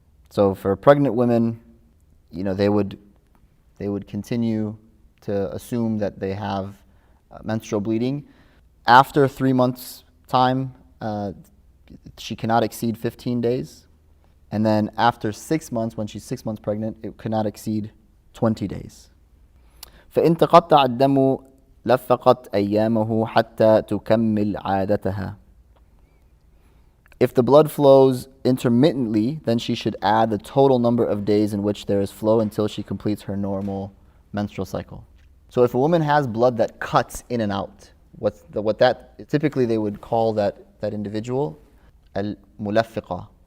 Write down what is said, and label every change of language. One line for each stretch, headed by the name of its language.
English: So for pregnant women, they would continue to assume that they have menstrual bleeding. After 3 months' time, she cannot exceed 15 days. And then after 6 months, when she's 6 months pregnant, it cannot exceed 20 days.
Arabic: فإن تقطع الدم لفقت أيامه حتى تكمل عادتها.
English: If the blood flows intermittently, then she should add the total number of days in which there is flow until she completes her normal menstrual cycle. So if a woman has blood that cuts in and out, typically they would call that individual al-Mulaffiqa.